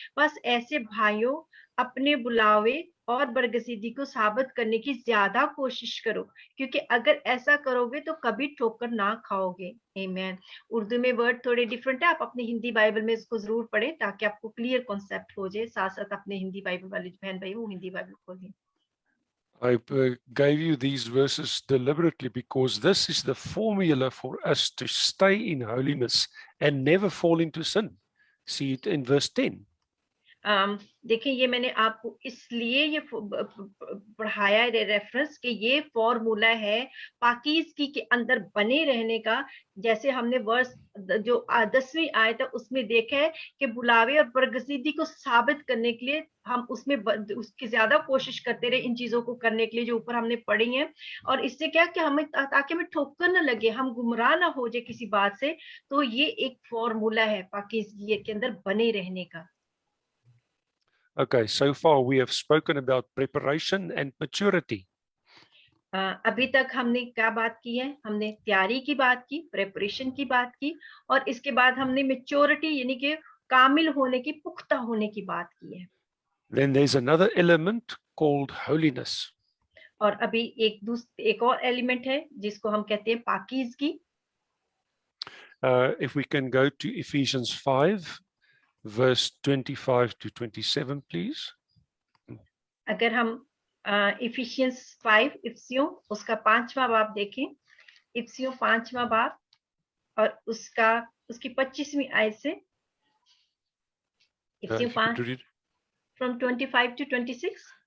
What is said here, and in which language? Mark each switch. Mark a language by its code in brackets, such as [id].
[hi] बस ऐसे भाइयों अपने बुलावे और बरगसीदी को साबित करने की ज्यादा कोशिश करो, क्योंकि अगर ऐसा करोगे तो कभी ठोकर ना खाओगे। आमीन। उर्दू में वर्ड थोड़े डिफरेंट है, आप अपनी हिंदी बाइबल में इसको जरूर पढ़ें ताकि आपको क्लियर कॉन्सेप्ट हो जाए। साथ साथ अपने हिंदी बाइबल वाले जो बहन भाई वो हिंदी बाइबल खोलें। [en] I gave you these verses deliberately because this is the formula for us to stay in holiness and never fall into sin. See it in verse 10. [hi] देखिए, ये मैंने आपको इसलिए ये पढ़ाया रेफरेंस कि ये फॉर्मूला है पाकीज़गी के अंदर बने रहने का। जैसे हमने वर्स जो 10वीं आयत है उसमें देखा है कि बुलावे और बरगसीदी को साबित करने के लिए हम उसमें उसकी ज्यादा कोशिश करते रहे इन चीजों को करने के लिए जो ऊपर हमने पढ़ी है। और इससे क्या कि हमें ताकि हमें ठोकर ना लगे, हम गुमराह ना हो जाए किसी बात से। तो ये एक फॉर्मूला है पाकीज़गी के अंदर बने रहने का। [en] Okay, so far we have spoken about preparation and maturity. [hi] अभी तक हमने क्या बात की है? हमने तैयारी की बात की, प्रेपरेशन की बात की, और इसके बाद हमने मैच्योरिटी यानी कि कामिल होने की, पुख्ता होने की बात की है। [en] Then there's another element called holiness. [hi] और अभी एक और एलिमेंट है जिसको हम कहते हैं पाकीज़गी। [en] If we can go to Ephesians 5, verse 25 to 27, please. [hi] अगर हम इफिशियंस 5 इफ्सियों उसका 5वां बाब देखें, इफ्सियों 5वां बाब और उसकी 25वीं आयत से, इफ्सियों 5 [en] from 25 to 26,